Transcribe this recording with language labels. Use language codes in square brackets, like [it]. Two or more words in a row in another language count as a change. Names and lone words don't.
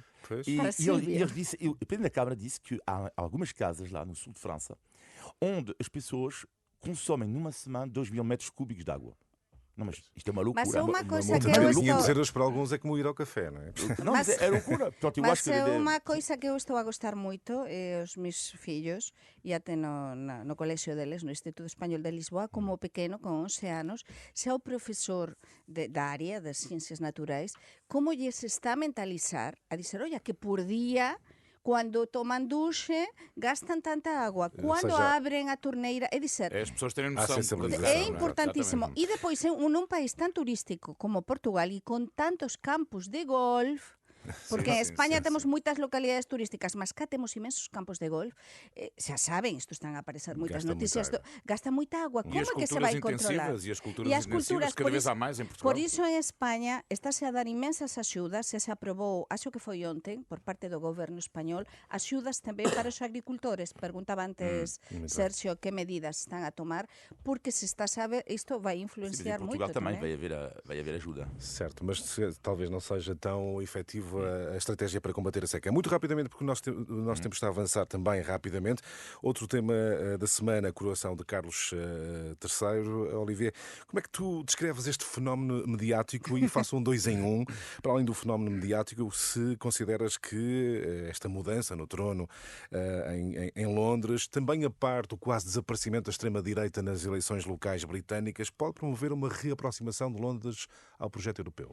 [pt] E o Presidente da Câmara disse que há algumas casas lá no sul de França onde as pessoas consomem numa semana 2.000 metros cúbicos de água. Não, mas isto é uma loucura. Mas é uma coisa que eu 1.500 euros para alguns é como ir ao café, não é? Não, mas é loucura. Portanto, [gl] mas é uma coisa que eu estou a gostar moito, os meus fillos, e até no colexio deles, no Instituto Español de Lisboa, como pequeno, con 11 anos, xa o profesor da área das ciencias naturais, como lles está a mentalizar, a dizer, oye, que por día quando toman duche, gastan tanta água. Quando abren a torneira, é dizer... [pt] As pessoas terem noção. É importantíssimo. [gl] E depois, num país tan turístico como Portugal e con tantos campos de golf, porque en España temos moitas localidades turísticas, mas cá temos imensos campos de golf, xa saben, isto están a aparecer moitas noticias, gasta moita agua, como é que se vai controlar? E as culturas intensivas cada vez há máis em Portugal. Por iso en España estáse a dar imensas axudas, se aprobou, acho que foi onten, por parte do goberno español, axudas tamén para os agricultores. Perguntaba antes Sergio que medidas están a tomar, porque se está a saber, isto vai influenciar moito tamén. [pt] Portugal também vai haver ajuda. Certo, mas talvez não seja tão efetivo a estratégia para combater a seca. Muito rapidamente, porque o nosso tempo está a avançar também rapidamente. Outro tema da semana, a coroação de Carlos III. Olivier, como é que tu descreves este fenómeno mediático e faço um 2 em 1, para além do fenómeno mediático, se consideras que esta mudança no trono em Londres, também a par do quase desaparecimento da extrema-direita nas eleições locais britânicas, pode promover uma reaproximação de Londres ao projeto europeu?